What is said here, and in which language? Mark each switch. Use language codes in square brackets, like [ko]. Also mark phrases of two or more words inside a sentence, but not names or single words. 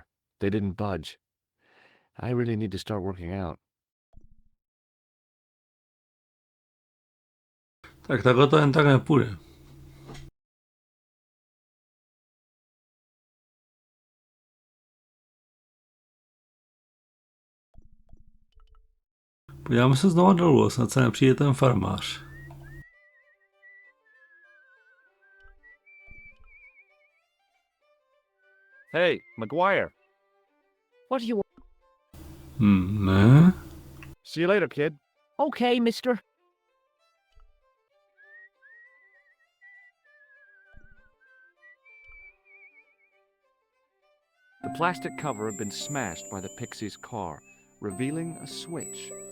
[en] They didn't budge. I really need to start working out. [cs] Tak takhle to jen tak nepůjde. Podíváme se znovu dolů, snad se nepřijde ten farmář. [en] Hey, McGuire. What do you want? [cs] Ne. [en] See you later, kid. Okay, mister. The plastic cover had been smashed by the Pixie's car, revealing a switch.